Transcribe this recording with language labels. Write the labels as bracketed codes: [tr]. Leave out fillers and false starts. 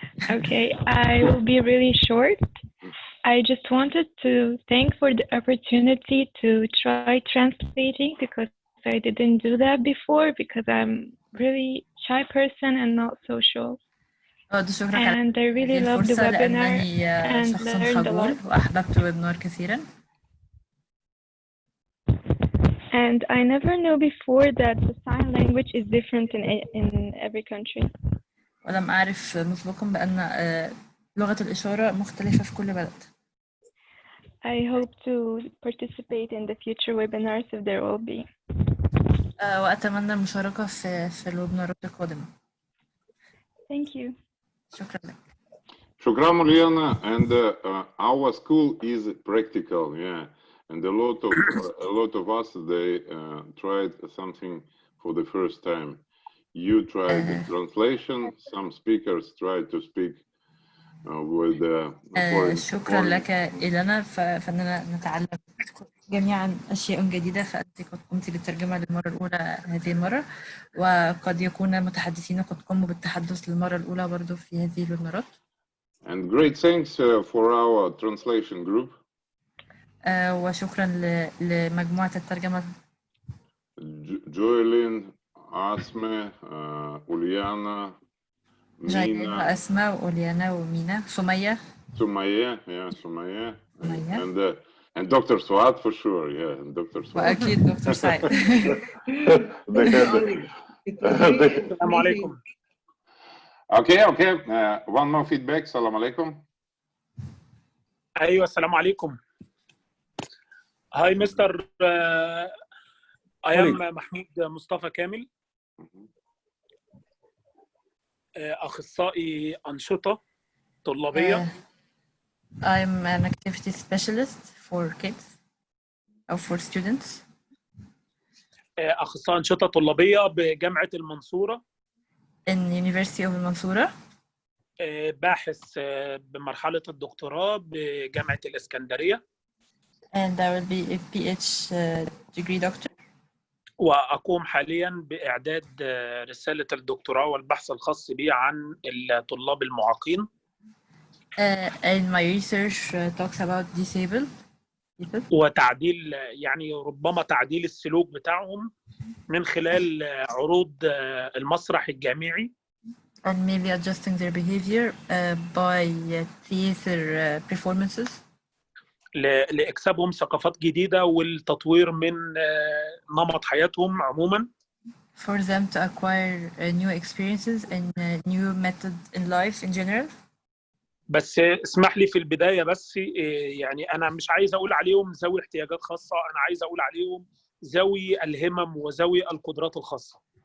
[en] Okay, I will be really short. I just wanted to thank for the opportunity to try translating because I didn't do that before because I'm really shy person and not social. And I really love the webinar and learned a lot. [ar] وأحببت الويبنار كثيرا. [en] And I never knew before that the sign language is different in every country. [ar] ولم أعرف مسبقا بأن لغة الإشارة مختلفة في كل بلد. [en] I hope to participate in the future webinars if there will be. [ar] وأتمنى المشاركة في الويبنارات القادمة. [en] Thank you. [ar] شكرا لك. شكرا مليانة. [en] And our school is practical, yeah. And a lot of us they tried something for the first time. You tried the translation. Some speakers tried to speak with [ar] شكرا لك إلنا فإننا نتعلم جميعا أشياء جديدة. فأنت قد قمت بالترجمة للمرة الأولى هذه المرة وقد يكون متحدثين قد قاموا بالتحدث للمرة الأولى برضو في هذه الويبنارات. [en] And great thanks for our translation group. [ar] وشكرا لمجموعة الترجمة. جويلين، أسماء، أوليانا، مينا. أسماء وأوليانا ومينا. سمية. [en] سمية. And Dr. Suad for sure, yeah, and Dr. Suad. [ar] وأكيد دكتور سعيد. السلام عليكم. [en] Okay. One more feedback. Salam alaikum. [ar] أيوة السلام عليكم. [en] Hi Mr. I am محمود مصطفى كامل. [ar] أخصائي أنشطة طلابية. [en] I'm an activity specialist for kids or for students. [ar] أخصائي أنشطة طلابية بجامعة المنصورة. [en] In University of المنصورة. [ar] باحث بمرحلة الدكتوراه بجامعة الإسكندرية. [en] And I will be a PhD doctor. [ar] وأقوم حالياً بإعداد رسالة الدكتوراه والبحث الخاص بي عن الطلاب المعاقين. [en] And my research talks about disabled people. [ar] وتعديل يعني ربما تعديل السلوك بتاعهم من خلال عروض المسرح الجامعي. [en] And maybe adjusting their behavior by theater performances. [ar] لإكسابهم ثقافات جديدة والتطوير من نمط حياتهم عموماً. [en] For them to acquire new experiences and new methods in life in general. [ar] بس اسمح لي في البداية بس يعني أنا مش عايز أقول عليهم ذوي احتياجات خاصة، أنا عايز أقول عليهم ذوي الهمم وذوي القدرات الخاصة.